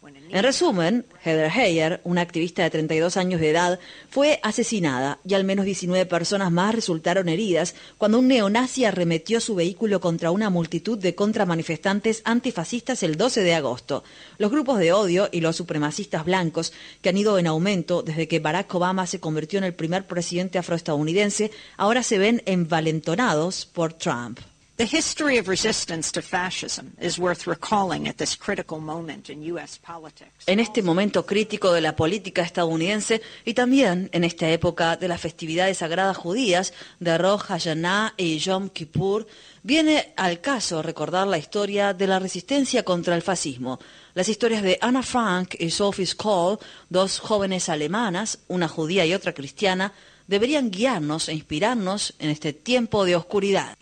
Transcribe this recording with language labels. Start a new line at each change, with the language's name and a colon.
Spanish: En resumen, Heather Heyer, una activista de 32 años de edad, fue asesinada y al menos 19 personas más resultaron heridas cuando un neonazi arremetió su vehículo contra una multitud de contramanifestantes antifascistas el 12 de agosto. Los grupos de odio y los supremacistas blancos, que han ido en aumento desde que Barack Obama se convirtió en el primer presidente afroestadounidense, ahora se ven envalentonados por Trump.
English: The history of resistance to fascism is worth recalling at this critical moment in U.S. politics.
Spanish: En este momento crítico de la política estadounidense y también en esta época de las festividades sagradas judías de Rosh Hashanah y Yom Kippur, viene al caso recordar la historia de la resistencia contra el fascismo. Las historias de Anna Frank y Sophie Scholl, dos jóvenes alemanas, una judía y otra cristiana, deberían guiarnos e inspirarnos en este tiempo de oscuridad.